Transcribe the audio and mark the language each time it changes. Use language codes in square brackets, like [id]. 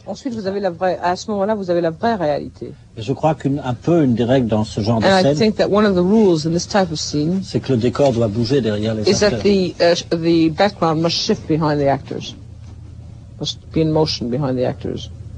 [fr] Ensuite, vous avez à ce moment-là, vous avez la vraie réalité. Et je crois une des règles dans ce genre de scène, [en] I think that one of the rules in this type of scene, [fr] c'est que le décor doit bouger derrière les acteurs. [en] Is that the background must shift behind the actors. Must be in motion behind the actors.